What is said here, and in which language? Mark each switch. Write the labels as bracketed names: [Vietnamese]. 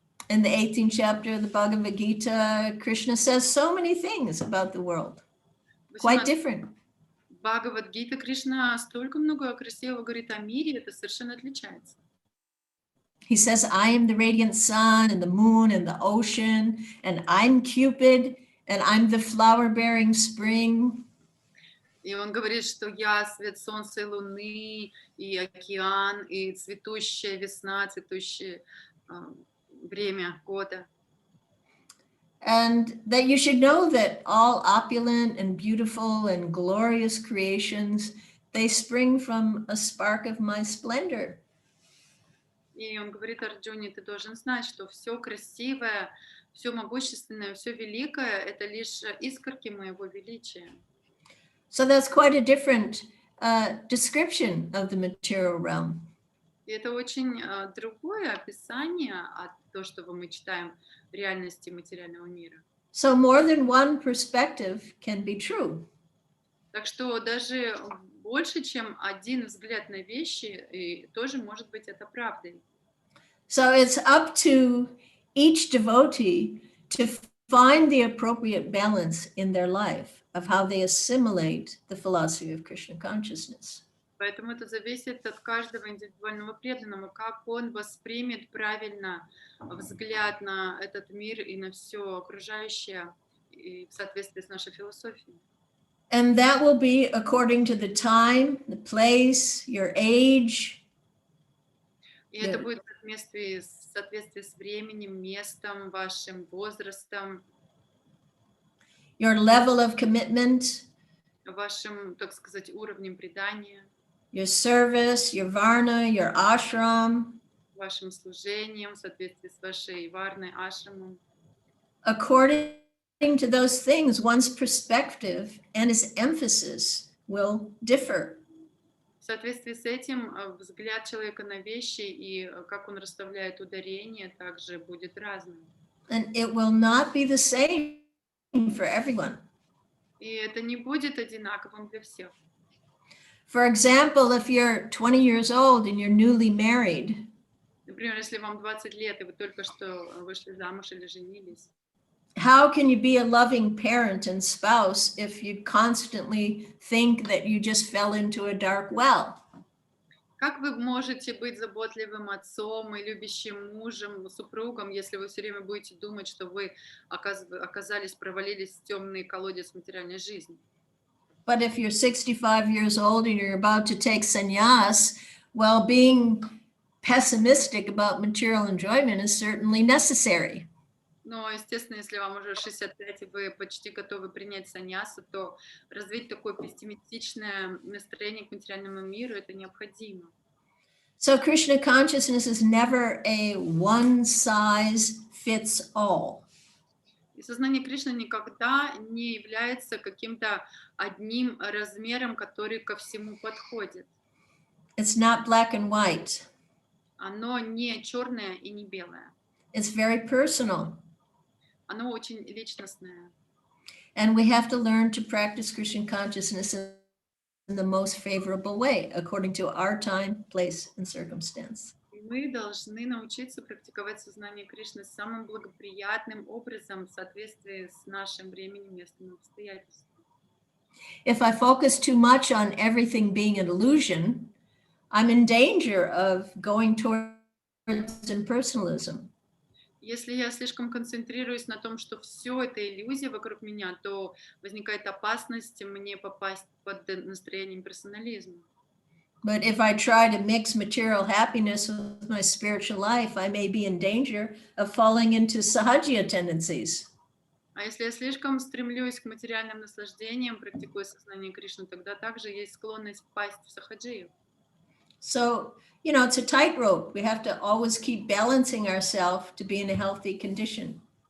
[English] In the 18th chapter of the Bhagavad Gita, Krishna says so many things about the world, quite different. [Russian] В Бхагавад-гите Кришна столько много красивого говорит о мире, это совершенно отличается. [English] He says, I am the radiant sun and the moon and the ocean, and I'm Cupid, and I'm the flower-bearing spring. [Russian] И он говорит, что я свет солнца и луны, и океан, и цветущая весна, цветущее время года. [English] And that you should know that all opulent and beautiful and glorious creations, they spring from a spark of my splendor. [Russian] И он говорит Арджуне, ты должен знать, что все красивое, все могущественное, все великое, это лишь искорки моего величия. [English] So that's quite a different description of the material realm. [Russian] И это очень другое описание от того, что мы читаем в реальности материального мира. [English] So more than one perspective can be true. [Russian] Так что даже больше, чем один взгляд на вещи, и тоже может быть это правдой. [English] So it's up to each devotee to find the appropriate balance in their life of how they assimilate the philosophy of Krishna consciousness. [Russian] Поэтому это зависит от каждого индивидуального преданного, как он воспримет правильно взгляд на этот мир и на все окружающее и в соответствии с нашей философией. [English] And that will be according to the time, the place, your age. [Russian] И это будет в соответствии с временем, местом, вашим возрастом, [English] your level of commitment, [Russian] вашим, так сказать, уровнем предания, [English] your service, your varna, your ashram, [Russian] вашим служением в соответствии с вашей варной ашрамом. [English] According to those things, one's perspective and his emphasis will differ. [Russian] В соответствии с этим взгляд человека на вещи и как он расставляет ударение также будет разным. [English] And it will not be the same for everyone. [Russian] И это не будет одинаковым для всех. [English] For example, if you're 20 years old and you're newly married, [Russian] Например, если вам 20 лет, и вы только что вышли замуж или женились, [English] how can you be a loving parent and spouse if you constantly think that you just fell into a dark well? [Russian] Как вы можете быть заботливым отцом и любящим мужем, супругом, если вы все время будете думать, что вы оказались, провалились в темный колодец материальной жизни? [English] But if you're 65 years old and you're about to take sannyas, well, being pessimistic about material enjoyment is certainly necessary. [Russian] Но, естественно, если вам уже 65 и вы почти готовы принять саньясу, то развить такое пессимистичное настроение к материальному миру это необходимо. [English] So Krishna consciousness is never a one size fits all. [Russian] И сознание Кришны никогда не является каким-то одним размером, который ко всему подходит. [English] It's not black and white. [Russian] Оно не черное и не белое. [English] It's very personal. [Russian] Оно очень личностное. [English] And we have to learn to practice Krishna consciousness in the most favorable way, according to our time, place, and circumstance. [Russian] Мы должны научиться практиковать сознание Кришны самым благоприятным образом в соответствии с нашим временем, местом и обстоятельством. [English] If I focus too much on everything being an illusion, I'm in danger of going towards impersonalism. [Russian] Если я слишком концентрируюсь на том, что все это иллюзия вокруг меня, то возникает опасность мне попасть под настроение имперсонализма. [English] But if I try to mix material happiness with my spiritual life, I may be in danger of falling into sahajya tendencies. [Russian] А если я слишком стремлюсь к материальным наслаждениям, практикуя сознание Кришны, тогда также есть склонность впасть в сахаджию. [English] So, you know, it's a tightrope. We have to always keep balancing ourselves to be in a healthy condition.